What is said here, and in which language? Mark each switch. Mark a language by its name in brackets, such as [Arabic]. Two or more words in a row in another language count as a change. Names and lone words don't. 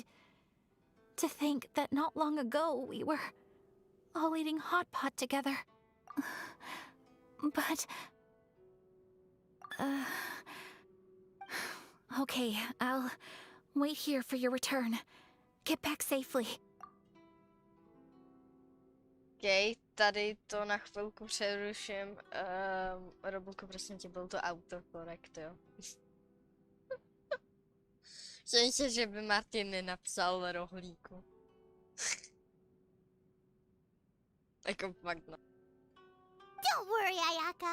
[English] To think that not long ago we were all eating hot pot together. But... Okay, I'll wait here for your return. Get back safely. [Czech] OK, tady to na chvilku přeruším. Robuko, prosím tě, byl to autokorekt, jo. Myslím, že by Martin nenapsal rohlíku. Jako fakt no. [English] Don't worry, Ayaka.